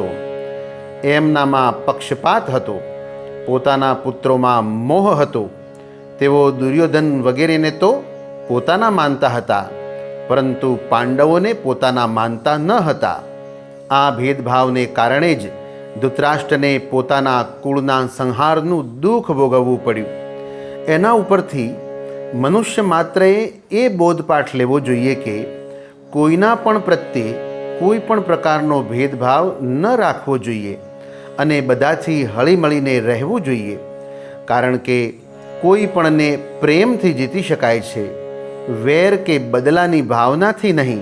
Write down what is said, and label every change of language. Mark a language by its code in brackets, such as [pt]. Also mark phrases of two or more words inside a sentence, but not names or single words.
[gu] એમનામાં પક્ષપાત હતો, પોતાના પુત્રોમાં મોહ હતો। તેઓ દુર્યોધન વગેરેને તો પોતાના માનતા હતા, પરંતુ પાંડવોને પોતાના માનતા ન હતા। આ ભેદભાવને કારણે જ ધૃતરાષ્ટ્રને પોતાના કુળના સંહારનું દુઃખ ભોગવવું પડ્યું। એના ઉપરથી મનુષ્ય માત્રએ એ બોધપાઠ લેવો જોઈએ કે કોઈના પણ પ્રત્યે કોઈ પણ પ્રકારનો ભેદભાવ ન રાખવો જોઈએ અને બધાથી હળીમળીને રહેવું જોઈએ, કારણ કે કોઈ પણને પ્રેમથી જીતી શકાય છે, વેર કે બદલાની ભાવનાથી નહીં।